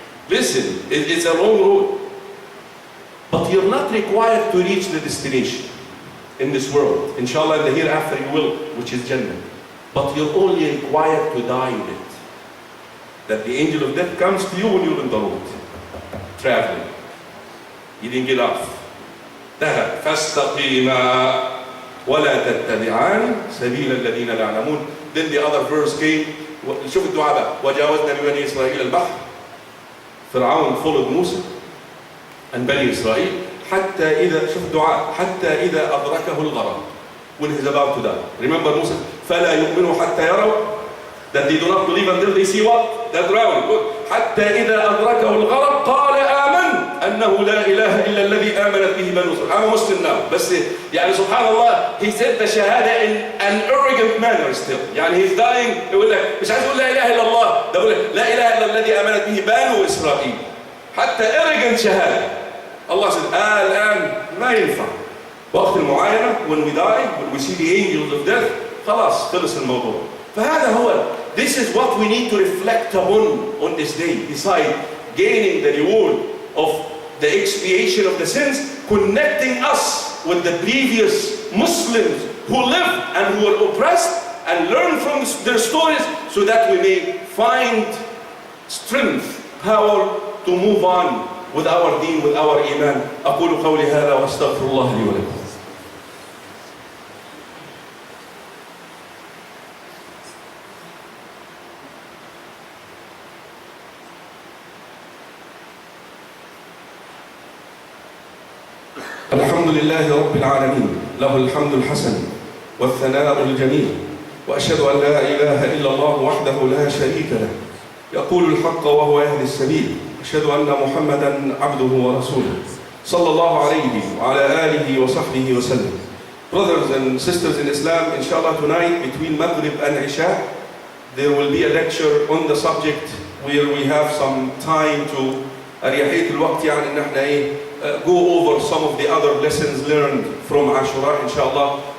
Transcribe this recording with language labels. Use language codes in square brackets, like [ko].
[en] Listen, it's a long road. But you're not required to reach the destination in this world. Inshallah, in the hereafter you will, which is Jannah. But you're only required to die in it. That the angel of death comes to you when you're on the road, traveling. You didn't get off. [ar] ذهب فاستقيما ولا تتبعان سبيل الذين لا يعلمون. [en] Then the other verse came. [ar] شوف الدعاء بقى. وجاوزنا ببني إسرائيل البحر. فرعون [en] followed [ar] موسى [en] and [ar] بني إسرائيل حتى إذا شوف الدعاء حتى إذا أدركه الغرق. [en] When he's about to die. Remember Moses? [ar] فلا يؤمنوا حتى يروا. [en] That they do not believe until they see what? The drown. [ar] حتى إذا أدركه الغرق قال آمنت أنه لا إله إلا الذي آمنت به بنو إسرائيل. [en] I'm a Muslim now. [ar] بس يعني سبحان الله [en] he said the shahada in an arrogant manner still. [ar] يعني [en] he's dying [ar] يقول لك مش عايز يقول لا إله إلا الله. ده يقول لك لا إله إلا الذي آمنت به بنو إسرائيل. حتى [en] arrogant [ar] شهادة. الله [en] said [ar] الآن ما ينفع. وقت المعاينة [en] when we die when we see the angels of death [ar] خلاص خلص الموضوع. فهذا هو. [en] This is what we need to reflect upon on this day. Besides gaining the reward of the expiation of the sins, connecting us with the previous Muslims who lived and who were oppressed and learn from their stories so that we may find strength, power to move on with our deen, with our iman. [ar] أقول قولي هذا وأستغفر الله لي ولكم. الحمد لله رب العالمين له الحمد الحسن والثناء الجميل وأشهد أن لا إله إلا الله وحده لا شريك له يقول الحق وهو يهدي السبيل أشهد أن محمدا عبده ورسوله صلى الله عليه وعلى آله وصحبه وسلم. [en] Brothers and sisters in Islam, inshallah tonight between Maghrib and Isha there will be a lecture on the subject where we have some time to [ar] أريحية الوقت يعني إن احنا [en] go over some of the other lessons learned from Ashura, inshallah.